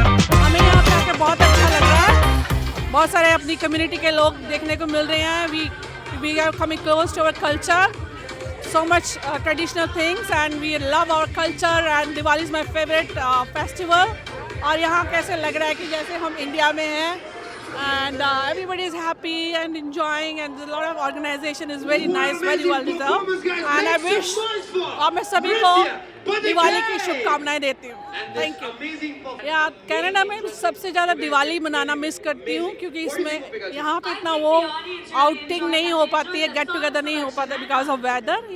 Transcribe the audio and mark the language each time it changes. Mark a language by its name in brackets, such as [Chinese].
[Hindi] बहुत सारे अपनी कम्युनिटी के लोग देखने को मिल रहे हैं। [English] We are coming close to our culture, so much traditional things, and we love our culture, and Diwali is my favorite festival। [Hindi] और यहाँ कैसे लग रहा है कि जैसे हम इंडिया में हैं, [English] and everybody is happy and enjoying, and a lot of organization is very nice, very well deserved, and I wish [Hindi] और मैं सभी को दिवाली की शुभकामनाएं देती हूँ। Thank you. यार कनाडा में सबसे ज़्यादा दिवाली मनाना मिस करती हूँ, क्योंकि इसमें यहाँ पे इतना वो आउटिंग नहीं हो पाती है, गेट टुगेदर नहीं हो पाता बिकॉज ऑफ वेदर।